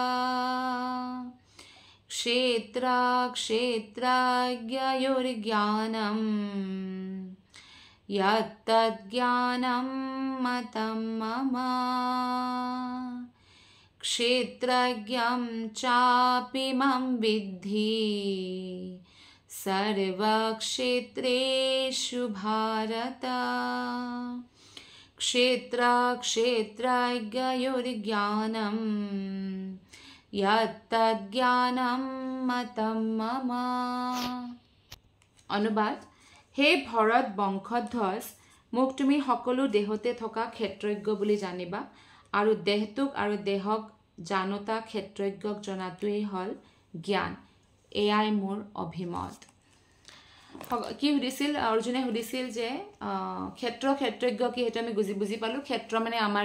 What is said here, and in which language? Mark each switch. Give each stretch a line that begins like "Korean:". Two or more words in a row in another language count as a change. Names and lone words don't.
Sanskrit: ক্ষেত্রাজ্ঞয়োর্জ্ঞানম যত্তজ্ঞানম মতম মম ক্ষেত্রাজ্ঞম চাপি মাম বিদ্ধি সর্বক্ষেত্রেষু ভারত ক্ষেত্রাজ্ঞয়োর্জ্ঞানম যত্তজ্ঞানম মতম মম।
Assamese: অনুবাদ: হে ভৰত বংশধ্বজ মোক তুমি সকলো দেহতে থকা ক্ষেত্ৰজ্ঞ বুলি জানিবা আৰু দেহটোক আৰু দেহক জানোতা ক্ষেত্ৰজ্ঞক জনাটোৱেই হ'ল জ্ঞান এয়াই মোৰ অভিমত কি সুধিছিল অৰ্জুনে সুধিছিল যে ক্ষেত্ৰজ্ঞ কি সেইটো আমি বুজি পালো ক্ষেত্ৰ মানে আমাৰ